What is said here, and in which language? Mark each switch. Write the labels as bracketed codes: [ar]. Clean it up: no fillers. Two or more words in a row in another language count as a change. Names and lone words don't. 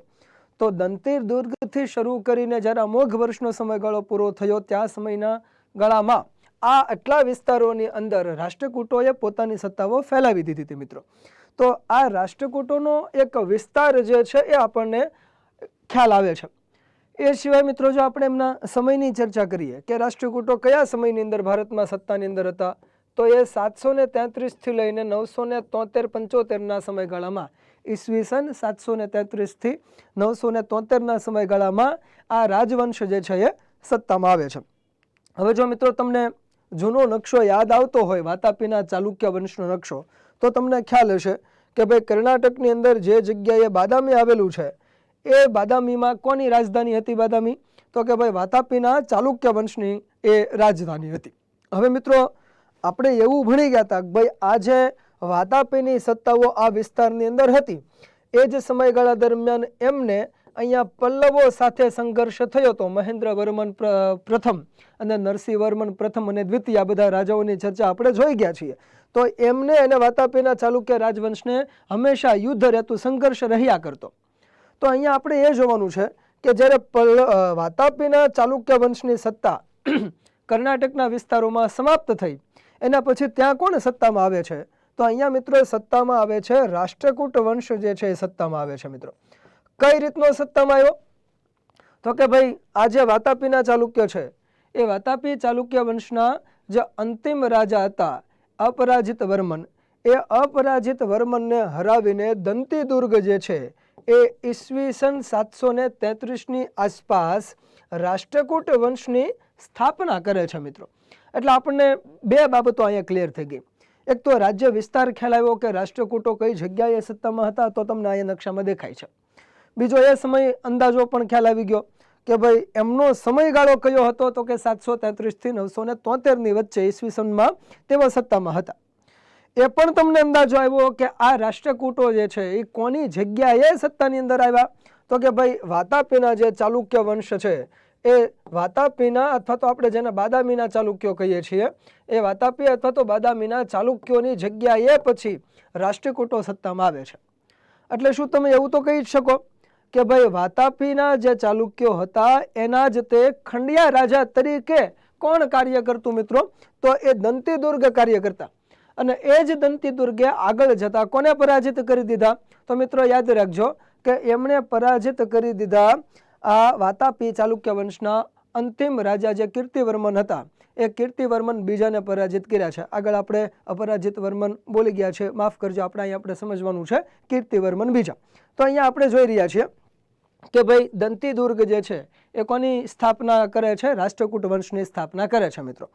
[gu] તો દંતીર દુર્ગથી શરૂ કરીને જ્યારે અમોઘ વર્ષનો સમયગાળો પૂરો થયો ત્યા સમયના ગાળામાં આ આટલા વિસ્તારોની અંદર રાષ્ટ્રકૂટોએ પોતાની સત્તાઓ ફેલાવી દીધી હતી મિત્રો। તો આ રાષ્ટ્રકૂટોનો એક વિસ્તાર જે છે એ આપણને ખ્યાલ આવે છે। એ સિવાય મિત્રો, જો આપણે એમના સમયની ચર્ચા કરીએ કે રાષ્ટ્રકૂટો કયા સમયની અંદર ભારતમાં સત્તાની અંદર હતા તો એ 733 થી લઈને 973-75 ના સમયગાળામાં ઈસ્વીસન 733 થી 973 ના સમયગાળામાં આ રાજવંશ જે છે એ સત્તામાં આવે છે। હવે જો મિત્રો તમને જૂનો નક્શો યાદ આવતો હોય વાતાપીના ચાલુક્ય વંશનો નક્શો તો તમને ખ્યાલ હશે કે ભાઈ કર્ણાટકની અંદર જે જગ્યાએ બાદામી આવેલું છે એ બાદામીમાં કોની રાજધાની હતી બાદામી તો કે ભાઈ વાતાપીના ચાલુક્ય વંશની એ રાજધાની હતી। હવે મિત્રો, આપણે એવું ભણી ગયા હતા કે ભાઈ આ જે વાતાપીની સત્તાઓ આ વિસ્તારની અંદર હતી એ જ સમયગાળા દરમિયાન એમને અહીંયા પલ્લવો સાથે સંઘર્ષ થયો હતો। મહેન્દ્રવર્મન પ્રથમ અને નરસિંહવર્મન પ્રથમ અને દ્વિતીય આ બધા રાજાઓની ચર્ચા આપણે જોઈ ગયા છીએ। તો એમને અને વાતાપીના ચાલુક્ય રાજવંશને હંમેશા યુદ્ધ રહેતું સંઘર્ષ રહ્યા કરતો। તો અહીંયા આપણે એ જોવાનું છે કે જ્યારે વાતાપીના ચાલુક્ય વંશની સત્તા કર્ણાટકના વિસ્તારોમાં સમાપ્ત થઈ એના પછી ત્યાં કોણ સત્તામાં આવે છે તો અહીંયા મિત્રો સત્તામાં આવે છે રાષ્ટ્રકૂટ વંશ જે છે સત્તામાં આવે છે મિત્રો। કઈ રીતનો સત્તામાં આવ્યો તો કે ભાઈ આ જે વાતાપીના ચાલુક્ય છે એ વાતાપી ચાલુક્ય વંશના જે અંતિમ રાજા હતા અપરાજિત વર્મન એ અપરાજિત વર્મનને હરાવીને દંતીદુર્ગ જે છે એ ઈસ્વીસન 733 ની આસપાસ રાષ્ટ્રકૂટ વંશની સ્થાપના કરે છે મિત્રો। એટલે આપણને બે બાબતો અહીંયા ક્લિયર થઈ ગઈ। એક તો રાજ્ય વિસ્તાર ખ્યાલ આવ્યો કે રાષ્ટ્રકૂટો કઈ જગ્યાએ સત્તામાં હતા તો તમને અહીંયા નકશામાં દેખાય છે। બીજો એ સમય અંદાજો પણ ખ્યાલ આવી ગયો કે ભાઈ એમનો સમયગાળો કયો હતો તો કે 733 થી 973 ની વચ્ચે ઈસવીસનમાં તેઓ સત્તામાં હતા। એ પણ તમને અંદાજો આવ્યો કે આ રાષ્ટ્રકૂટો જે છે એ કોની જગ્યાએ સત્તાની અંદર આવ્યા તો કે ભાઈ વાતાપીના જે ચાલુક્ય વંશ છે એ વાતાપીના અથવા તો આપણે જેને બાદામીના ચાલુક્યો કહીએ છીએ એ વાતાપી અથવા તો બાદામીના ચાલુક્યોની જગ્યાએ પછી રાષ્ટ્રકૂટો સત્તામાં આવે છે। એટલે શું તમે એવું તો કહી શકો કે ભાઈ વાતાપીના જે ચાલુક્યો હતા એના જ તે ખંડિયા રાજા તરીકે કોણ કાર્ય કરતું મિત્રો તો એ દંતીદુર્ગ કાર્ય કરતા અને એ જ દંતીદુર્ગે આગળ જતા કોને પરાજિત કરી દીધા તો મિત્રો યાદ રાખજો કે એમણે પરાજિત કરી દીધા આ વાતાપી ચાલુક્ય વંશના અંતિમ રાજા જે કીર્તિવર્મન હતા એ કીર્તિવર્મન બીજાને પરાજિત કર્યા છે. આગળ આપણે અપરાજિત વર્મન બોલી ગયા છે, માફ કરજો, અહીંયા આપણે સમજવાનું છે કીર્તિવર્મન બીજા. તો અહીંયા આપણે જોઈ રહ્યા છીએ કે ભાઈ દંતી દુર્ગ જે છે એ કોની સ્થાપના કરે છે? રાષ્ટ્રકૂટ વંશની સ્થાપના કરે છે મિત્રો.